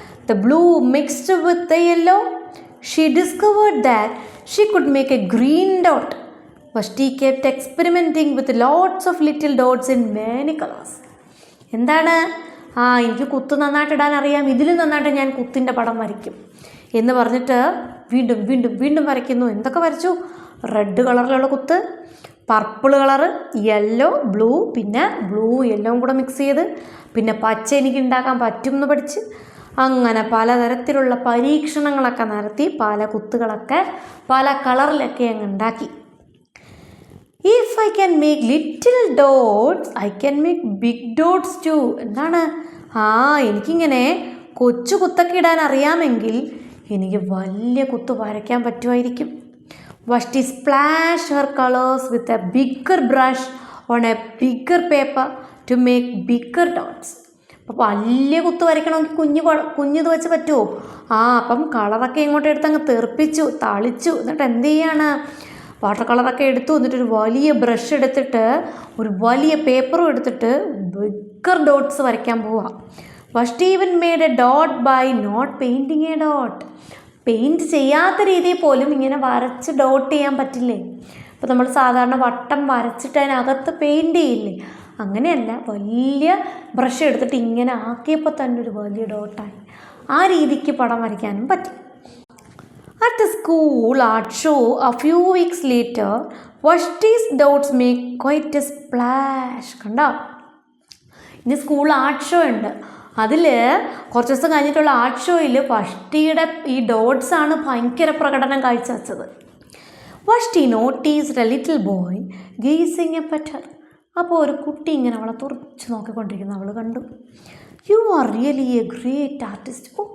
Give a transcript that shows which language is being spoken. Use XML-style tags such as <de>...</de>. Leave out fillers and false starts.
<en>The blue mixed with the yellow. She discovered that she could make a green dot. Vashti kept experimenting with lots of little dots in many colors.</en> <ml>എന്താണ്? എനിക്ക് കുത്ത് നന്നായിട്ട് ഇടാൻ അറിയാം, ഇതിലും നന്നായിട്ട് ഞാൻ കുത്തിൻ്റെ പടം വരയ്ക്കും എന്ന് പറഞ്ഞിട്ട് വീണ്ടും വീണ്ടും വീണ്ടും വരയ്ക്കുന്നു. എന്തൊക്കെ വരച്ചു? റെഡ് കളറിലുള്ള കുത്ത്, പർപ്പിൾ കളറ്, യെല്ലോ, ബ്ലൂ, പിന്നെ ബ്ലൂ യെല്ലോവും കൂടെ മിക്സ് ചെയ്ത്, പിന്നെ പച്ച എനിക്ക് ഉണ്ടാക്കാൻ പറ്റും എന്ന് പഠിച്ച്, അങ്ങനെ പലതരത്തിലുള്ള പരീക്ഷണങ്ങളൊക്കെ നടത്തി പല കുത്തുകളൊക്കെ പല കളറിലൊക്കെ അങ്ങ് ഉണ്ടാക്കി.</ml> <en>If I can make little dots, I can make big dots too.</en> <ml>എന്താണ്? എനിക്കിങ്ങനെ കൊച്ചു കുത്തൊക്കെ ഇടാൻ അറിയാമെങ്കിൽ എനിക്ക് വലിയ കുത്ത് വരയ്ക്കാൻ പറ്റുമായിരിക്കും.</ml> <en>Vashti splashed her colors with a bigger brush on a bigger paper to make bigger dots.</en> <ml>അപ്പോൾ വലിയ കുത്ത് വരയ്ക്കണമെങ്കിൽ കുഞ്ഞിത് വെച്ച് പറ്റുമോ? അപ്പം കളറൊക്കെ ഇങ്ങോട്ട് എടുത്ത് അങ്ങ് തെറിപ്പിച്ചു, തളിച്ചു. എന്നിട്ട് എന്ത് ചെയ്യാണ്? വാട്ടർ കളറൊക്കെ എടുത്തു. എന്നിട്ടൊരു വലിയ ബ്രഷ് എടുത്തിട്ട് ഒരു വലിയ പേപ്പറും എടുത്തിട്ട് ബിഗർ ഡോട്ട്സ് വരയ്ക്കാൻ പോവുക.</ml> <en>Vashti even made a dot by not painting a dot.</en> <ml>Paint ചെയ്യാത്ത രീതിയിൽ പോലും ഇങ്ങനെ വരച്ച് ഡോട്ട് ചെയ്യാൻ പറ്റില്ലേ? അപ്പോൾ നമ്മൾ സാധാരണ വട്ടം വരച്ചിട്ട് അതിനകത്ത് പെയിൻറ്റ് ചെയ്യില്ലേ? അങ്ങനെയല്ല, വലിയ ബ്രഷ് എടുത്തിട്ട് ഇങ്ങനെ ആക്കിയപ്പോൾ തന്നെ ഒരു വലിയ ഡോട്ടായി. ആ രീതിക്ക് പടം വരയ്ക്കാനും പറ്റും.</ml> <en>At the school art show a few weeks later, Vashti's dots make quite a splash.</en> <ml>കണ്ടോ? ഇനി സ്കൂൾ ആർട്ട് ഷോ ഉണ്ട്. അതിൽ കുറച്ച് ദിവസം കഴിഞ്ഞിട്ടുള്ള ആർട്ട് ഷോയിൽ വഷ്ടിയുടെ ഈ ഡോട്ട്സാണ് ഭയങ്കര പ്രകടനം കാഴ്ചവെച്ചത്.</ml> <en>Vashti noticed a little boy gazing at her.</en> <ml>അപ്പോൾ ഒരു കുട്ടി ഇങ്ങനെ അവളെ തുറച്ച് നോക്കിക്കൊണ്ടിരിക്കുന്നു. അവൾ കണ്ടു.</ml> <en>You are really a great artist.</en>